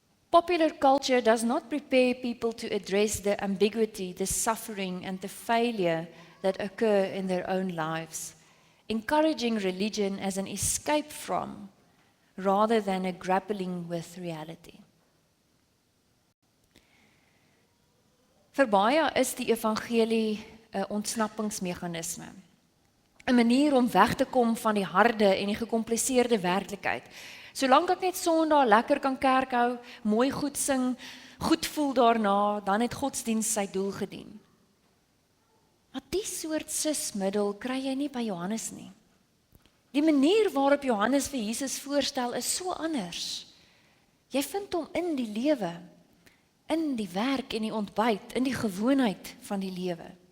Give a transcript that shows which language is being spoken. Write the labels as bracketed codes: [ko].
[en] popular culture does not prepare people to address the ambiguity, the suffering and the failure that occur in their own lives, encouraging religion as an escape from, rather than a grappling with reality. [af] Vir baie is die evangelie 'n ontsnappingsmeganisme, 'n manier om weg te kom van die harde en die gekompliseerde werklikheid. Solank ek net Sondag lekker kan kerk hou, mooi goed sing, goed voel daarna, dan het godsdiens sy doel gedien. Maar die soort sismiddel kry jy nie by Johannes nie. Die manier waarop Johannes vir Jesus voorstel is so anders. Jy vind hom in die lewe, in die werk en die ontbyt, in die gewoonheid van die lewe.